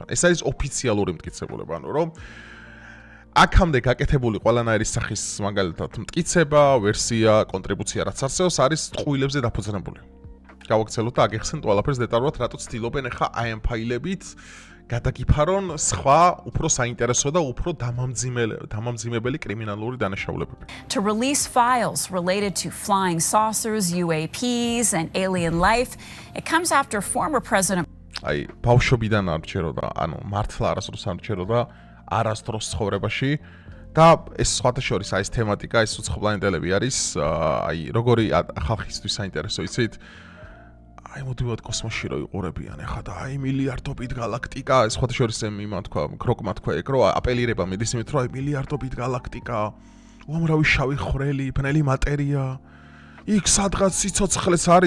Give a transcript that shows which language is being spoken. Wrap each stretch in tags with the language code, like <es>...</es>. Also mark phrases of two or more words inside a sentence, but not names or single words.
<ka>ეს არის ოფიციალური მტკიცებულება, ანუ რომ აქამდე გაკეთებული ყველანაირი სახის მაგალითად მტკიცება, ვერსია, კონტრიბუცია რაც არსებობს, არის ტყუილებზე დაფუძნებული. გავაგრძელოთ და აგიხსენთ ყველაფერს დეტალურად, რატო ცდილობენ ახლა აი ამ ფაილებით გადაგიფარონ სხვა უფრო საინტერესო და უფრო დამამძიმებელი კრიმინალური დანაშაულებები.</ka> <en>to release files related to flying saucers, UAPs, and alien life. It comes after former President</en> <ka>აი ბავშვობიდან არ ჩეროდა, ანუ მართლა არასდროს არ ჩეროდა არასდროს ცხოვრებაში და ეს სხვათა შორის აი ეს თემატიკა, ეს უცხოპლანეტელები არის აი როგორი ხალხისთვის საინტერესო, იცით? აი მოდივად კოსმოსში რო იყურებიან ახლა და აი მილიარდობით გალაქტიკა, ეს სხვათა შორის იმან თქვა, Grok-მა თქვა ეგ რო აპელირება მიდის იმით, რომ აი მილიარდობით გალაქტიკა, უამრავი შავი ხვრელი, ბნელი მატერია, იქ სადღაც სიცოცხლეც არის</ka>